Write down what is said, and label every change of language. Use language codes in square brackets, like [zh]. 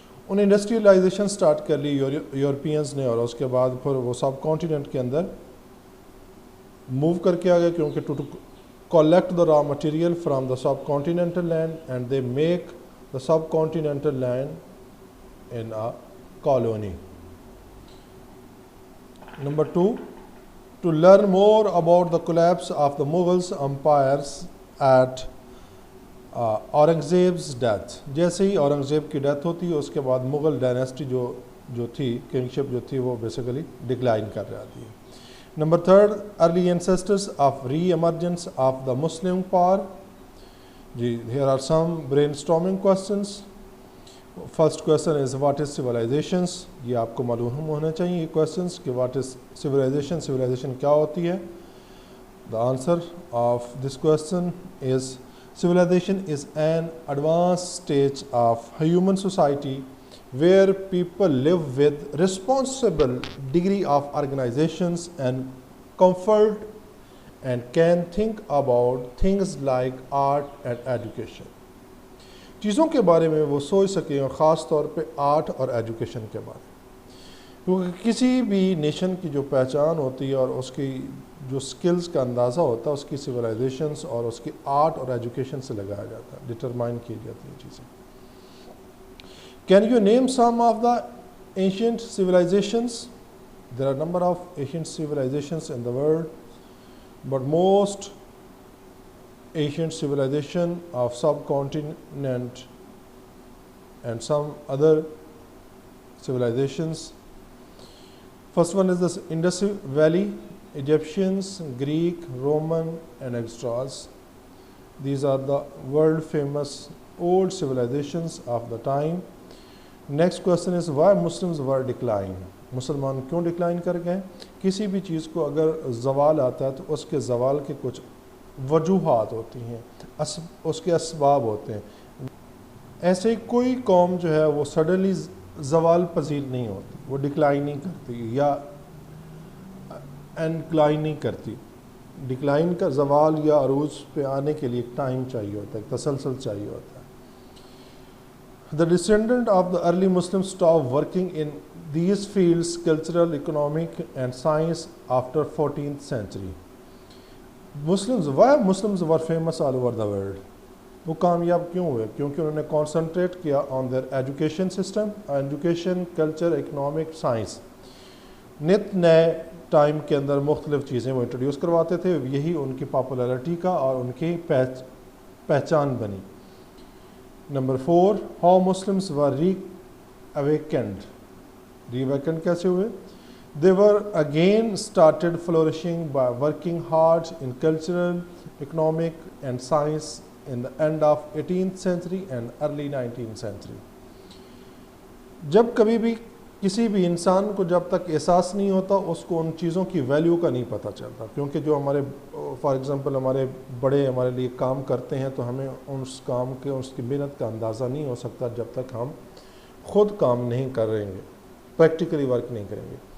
[hi] उन्हें industrialisation start कर ली Europeans ने, और उसके बाद फिर वो सब कॉन्टिनेंट के अंदर मूव करके आ गए, क्योंकि [en] To collect the raw material from the subcontinental land and they make the subcontinental land in a colony. Number 2, to learn more about the collapse of the Mughals empires at Aurangzeb's death. [hi] जैसे ही औरंगज़ेब की death होती है उसके बाद Mughal dynasty जो थी, kingship जो थी, वो बेसिकली डिक्लाइन कर जाती है। [en] Number 3, early ancestors of re-emergence of the Muslim power. Here are some brainstorming questions. First question is what is civilizations? [hi] ये आपको मालूम होना चाहिए questions कि [en] what is civilization, [hi] civilization क्या होती है। [en] The answer of this question is civilization is an advanced stage of human society where people live with responsible degree of organizations and comfort and can think about things like art and education. [hi] चीज़ों के बारे में वो सोच सकें, और ख़ास तौर पे आर्ट और एजुकेशन के बारे में, क्योंकि किसी भी नेशन की जो पहचान होती है और उसकी जो स्किल्स का अंदाज़ा होता है उसकी सिविलाइजेशंस और उसकी आर्ट और एजुकेशन से लगाया जाता है, डिटरमाइन की जाती हैं चीज़ें। [en] Can you name some of the ancient civilizations? There are a number of ancient civilizations in the world, but most ancient civilization of subcontinent and some other civilizations. First one is the Indus Valley, Egyptians, Greek, Roman and Extras. These are the world famous old civilizations of the time. Next question is why Muslims were decline. [hi] मुसलमान क्यों decline कर गए। किसी भी चीज़ को अगर ज़वाल आता है तो उसके ज़वाल के कुछ वजूहात होती हैं, उसके असबाब होते हैं। ऐसे कोई कौम जो है वो सडनली ज़वाल पजीर नहीं होती, वो डिक्लाइन नहीं करती या इनक्लाइन नहीं करती। डिक्लाइन का ज़वाल या अरूज पे आने के लिए एक टाइम चाहिए होता है, एक तसलसल चाहिए होता है। [en] The descendant of the early Muslims stopped working in these fields, cultural, economic and science, after 14th century. Why Muslims were famous all over the world? [hi] वो कामयाब क्यों हुए? क्योंकि उन्होंने [en] concentrate [hi] किया [en] on their education system, education, culture, economic, science. [hi] नित नए time के अंदर मुख्तलिफ चीज़ें वो इंट्रोड्यूस करवाते थे, यही उनकी पॉपुलैरिटी का और उनकी पहचान बनी। [en] Number 4, how Muslims were reawakened. [hi] Reawakened कैसे हुए? [en] They were again started flourishing by working hard in cultural, economic and science in the end of 18th century and early 19th century. [hi] जब कभी भी किसी भी इंसान को जब तक एहसास नहीं होता उसको उन चीज़ों की वैल्यू का नहीं पता चलता, क्योंकि जो हमारे फॉर एग्ज़ाम्पल हमारे बड़े हमारे लिए काम करते हैं तो हमें उस काम के उसकी मेहनत का अंदाज़ा नहीं हो सकता जब तक हम ख़ुद काम नहीं करेंगे, प्रैक्टिकली वर्क नहीं करेंगे।